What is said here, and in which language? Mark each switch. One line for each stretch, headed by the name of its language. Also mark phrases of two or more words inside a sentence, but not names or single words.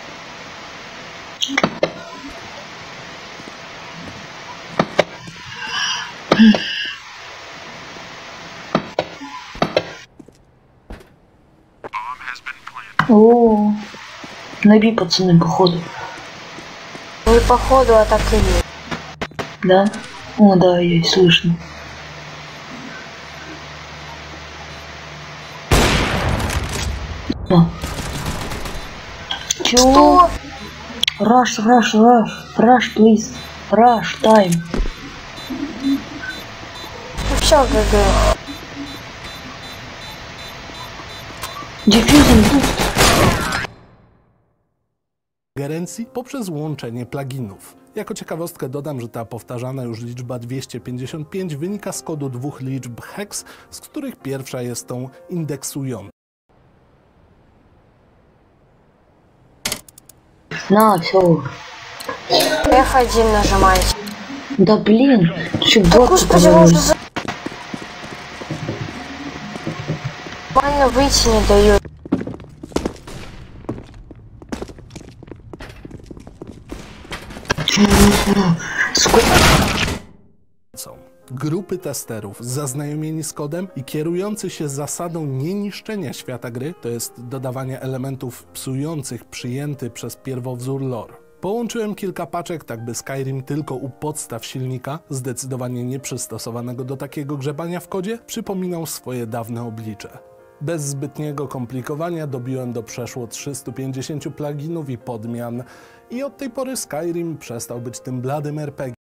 Russian: О, наби, пацаны, походу. Не походу, а так и есть. Да? О, да, есть, слышно. Да. Что?
English: Rush, please. Rush, time.
Russian: Ну всё, ГГ. Диффюзинг тут.
Polish: Gerencji poprzez łączenie pluginów. Jako ciekawostkę dodam, że ta powtarzana już liczba 255 wynika z kodu dwóch liczb hex, z których pierwsza jest tą indeksującą.
Russian: На, все. F1 нажимаете. Да блин, чё Да бот господи, он же за... Нормально выйти не дает.
Polish: Grupy testerów zaznajomieni z kodem i kierujący się zasadą nieniszczenia świata gry, to jest dodawania elementów psujących przyjęty przez pierwowzór lore. Połączyłem kilka paczek, tak by Skyrim tylko u podstaw silnika, zdecydowanie nieprzystosowanego do takiego grzebania w kodzie, przypominał swoje dawne oblicze. Bez zbytniego komplikowania dobiłem do przeszło 350 pluginów i podmian i od tej pory Skyrim przestał być tym bladym RPG.